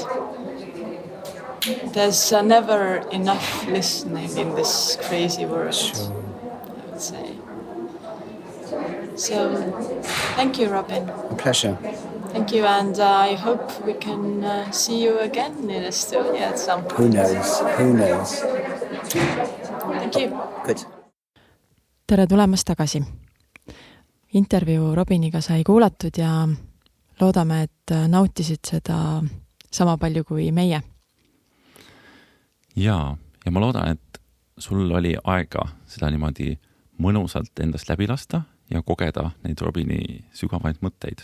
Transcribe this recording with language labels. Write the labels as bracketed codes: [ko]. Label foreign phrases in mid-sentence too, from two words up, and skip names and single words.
[en] There's never enough listening in this crazy world, I would say. So, thank you, Robin. A pleasure. Thank you, and I hope we can see you again in Estonia at some point. Who knows? Thank you. Good. [et] Tere tulemast tagasi. Intervjuu Robiniga sai kuulatud ja loodame, et nautisid seda sama palju kui meie. Ja ma loodan, et sul oli aega seda niimoodi mõnusalt endast läbi lasta ja kogeda neid Robini sügavaid mõtteid.